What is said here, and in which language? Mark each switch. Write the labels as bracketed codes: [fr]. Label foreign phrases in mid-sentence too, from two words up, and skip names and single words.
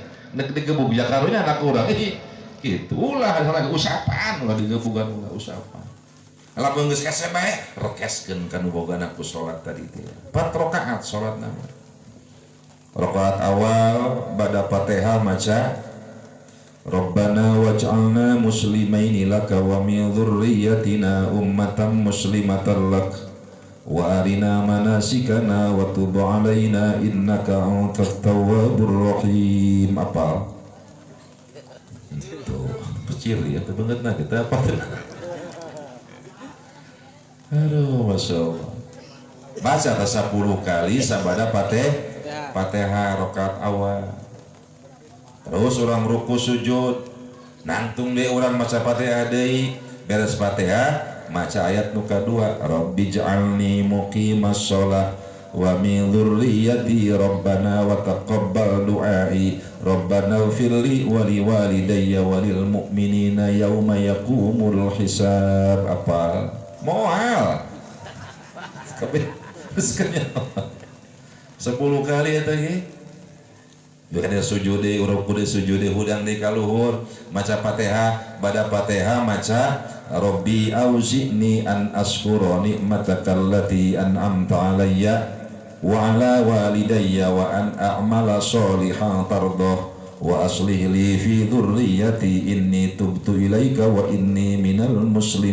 [su] Nek digebug ya karunya anak urang kitu ulah salah usapan ulah digebugan ulah usapan. Lamun geus kase bae rekeskeun kanu boga anak ku salat tadi teh. 4 rakaat salatna. Rakaat awal bada Fatihah maca [ar] ربنا واجعلنا مسلمين لك ومن ذريتنا أمة مسلمة لك وأرنا مناسكنا وتب علينا إنك أنت التواب الرحيم. [id] Apa? Itu kecil ya, tapi banget kita apa? Aduh, [ar] ما شاء الله. [id] Baca 10 kali sabada Fatihah rakaat awal. [su] Terus orang ruku sujud nangtung deh orang maca Fatihah deui beres Fatihah maca ayat nu kadua [ar] رب اجعلني مقيم الصلاة ومن ذريتي ربنا وتقبل دعاء ربنا اغفر لي ولوالدي وللمؤمنين يوم يقوم الحساب. [su] Apal moal kabeh geus 10 kali eta ge Bukan sujud deh, urang kudu sujud deh, hudang deh kaluhur, maca Fatihah, bada Fatihah maca [ar] رب أوزعني أن أشكر نعمتك التي أنعمت علي وعلى والدي وأن أعمل صالحا ترضاه وأصلح لي في ذريتي إني تبت إليك وإني من المسلمين.